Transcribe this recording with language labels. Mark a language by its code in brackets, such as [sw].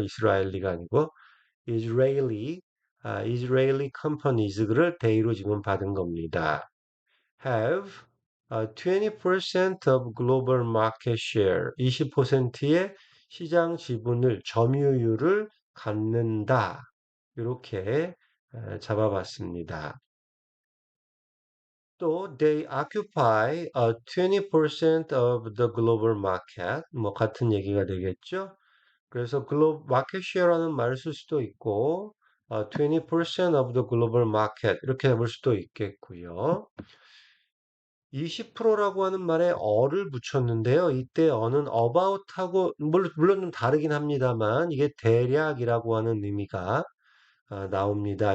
[ko] 이스라엘리가 아니고 [en] Israeli companies [ko] 를 대의로 지금 받은 겁니다. [en] Have 20% of global market share, [ko] 20%의 시장 지분을 점유율을 갖는다. 이렇게 잡아봤습니다. 또 [en] they occupy 20% of the global market [ko] 뭐 같은 얘기가 되겠죠. 그래서 마켓 쉐어라는 말을 쓸 수도 있고 [en] 20% of the global market [ko] 이렇게 해볼 수도 있겠고요. 20%라고 하는 말에 어를 붙였는데요. 이때 어는 about하고 물론 좀 다르긴 합니다만 이게 대략이라고 하는 의미가 나옵니다.